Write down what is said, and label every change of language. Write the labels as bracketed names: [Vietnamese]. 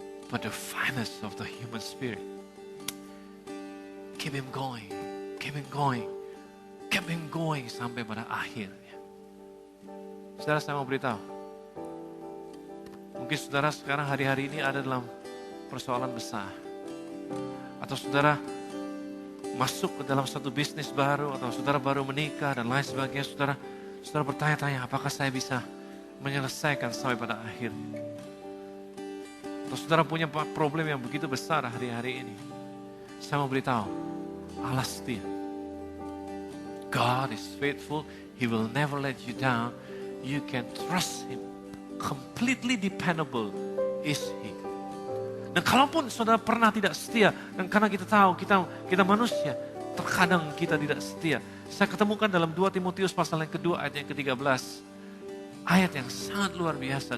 [English] But the finest of the human spirit, keep him going, keep him going, keep him going [Indonesian] sampai pada akhirnya. Saudara, saya mau beritahu, mungkin saudara sekarang hari-hari ini ada dalam persoalan besar. Atau saudara masuk ke dalam satu bisnis baru, atau saudara baru menikah dan lain sebagainya. Saudara bertanya-tanya, apakah saya bisa menyelesaikan sampai pada akhirnya. Atau saudara punya problem yang begitu besar hari-hari ini. Saya mau beritahu, Allah setia. [English] God is faithful, He will never let you down. You can trust Him. Completely dependable is He. [Indonesian] Dan kalaupun saudara pernah tidak setia, dan karena kita tahu kita manusia, terkadang kita tidak setia. Saya ketemukan dalam 2 Timotius pasal yang kedua ayat yang ke-13. Ayat yang sangat luar biasa.